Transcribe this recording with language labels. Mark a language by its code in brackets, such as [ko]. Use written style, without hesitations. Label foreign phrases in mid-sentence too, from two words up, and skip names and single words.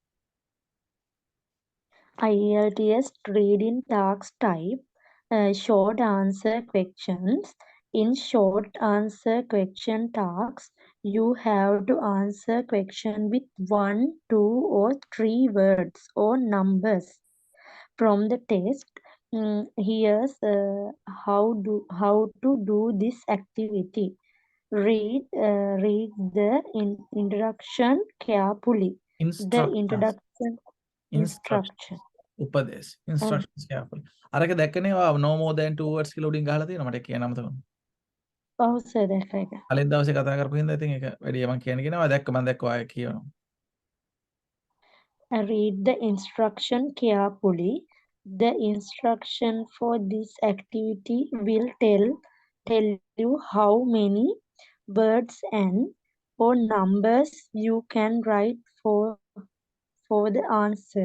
[en] IELTS reading task type short answer questions. In short answer question tasks, you have to answer question with 1, 2 or 3 words or numbers from the test. Here's how to do this activity. Read the introduction carefully. The introduction. උපදේශ instructions carefully. [si] අරක දැක්කනේ ඔයා [en] no more than 2 words [si] කියලා උඩින් ගහලා තියෙනවා මට කියන්න අමතක වුණා. ඔව් සර් දැක්කා ඒක. කලින් දවසේ කතා කරපු හින්දා ඉතින් ඒක වැඩි මම කියනවා මම දැක්ක ඔයා කියනවා. [en] Read the instruction carefully. The instruction for this activity will tell you how many words and or numbers you can write for the answer.